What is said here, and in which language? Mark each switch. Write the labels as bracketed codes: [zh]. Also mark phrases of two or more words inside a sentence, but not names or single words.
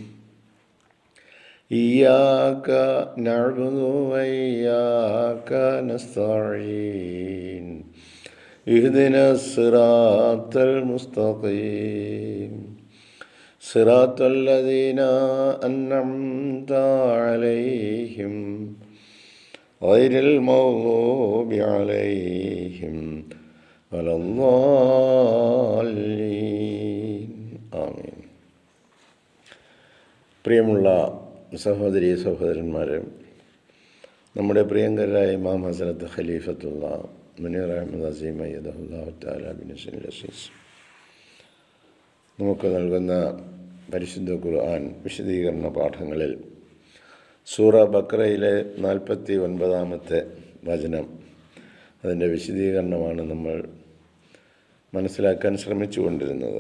[ar] إياك نعبد وإياك نستعين اهدنا الصراط المستقيم صراط الذين أنعمت عليهم غير المغضوب عليهم ولا الضالين ആമീൻ. [ml] പ്രിയമുള്ള സഹോദരീ സഹോദരന്മാരെ, നമ്മുടെ പ്രിയങ്കരായ ഇമാം ഹസരത്ത് ഖലീഫത്തുള്ള മുനീർ അഹമ്മദ് അസീം [ar] أيده الله تعالى بنصره العزيز [ml] നമുക്ക് നൽകുന്ന പരിശുദ്ധ ഖുർആൻ വിശദീകരണ പാഠങ്ങളിൽ സൂറ ബഖറയിലെ 49-ാമത്തെ വചനം, അതിൻ്റെ വിശദീകരണമാണ് നമ്മൾ മനസ്സിലാക്കാൻ ശ്രമിച്ചുകൊണ്ടിരുന്നത്.